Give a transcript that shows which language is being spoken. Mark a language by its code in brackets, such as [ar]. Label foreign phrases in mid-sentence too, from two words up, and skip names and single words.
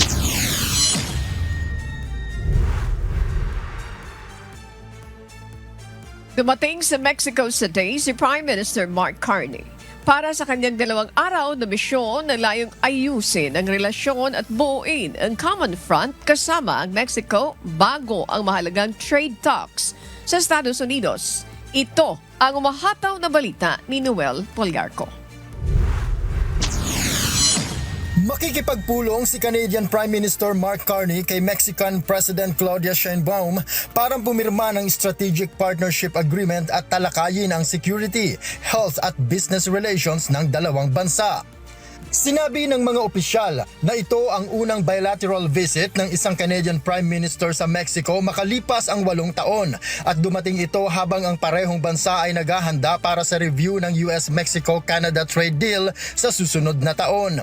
[tl] Dumating sa Mexico City si Prime Minister Mark Carney para sa kanyang 2 araw na misyon na layong ayusin ang relasyon at buuin ang Common Front kasama ang Mexico bago ang mahalagang [en] trade talks [tl] sa Estados Unidos. Ito ang umahataw na balita ni Noel Poliarco. Makikipagpulong si Canadian Prime Minister Mark Carney kay Mexican President Claudia Sheinbaum para pumirma ng Strategic Partnership Agreement at talakayin ang [en] security, health [tl] at [en] business relations [tl] ng dalawang bansa. Sinabi ng mga opisyal na ito ang unang [en] bilateral visit [tl] ng isang [en] Canadian Prime Minister [tl] sa Mexico makalipas ang 8 taon at dumating ito habang ang parehong bansa ay naghahanda para sa review ng US-Mexico-Canada [en] trade deal [tl] sa susunod na taon.